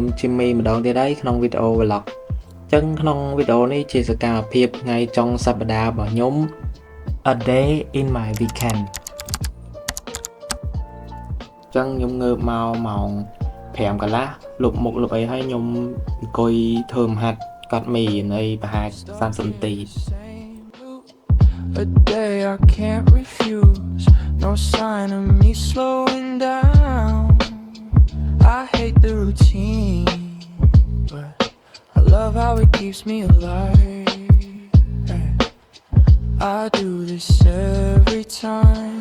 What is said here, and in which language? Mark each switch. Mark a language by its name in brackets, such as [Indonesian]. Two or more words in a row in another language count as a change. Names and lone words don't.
[Khmer] Jimmy ម្ដងទៀតហើយក្នុងវីដេអូ vlog អញ្ចឹងក្នុងវីដេអូនេះជាសកម្មភាពថ្ងៃចុងសប្តាហ៍របស់ខ្ញុំ [English] A day in my weekend [Khmer] អញ្ចឹងខ្ញុំងើបមកម៉ោង 5 កន្លះលុបមុខលុបអីហើយខ្ញុំអង្គុយធ្វើម្ហិតកាត់មីនៅប្រហែល30នាទី [English] A day I can't refuse, no sign of me slowing down. I hate the routine, but I love how it keeps me alive. I do this every time.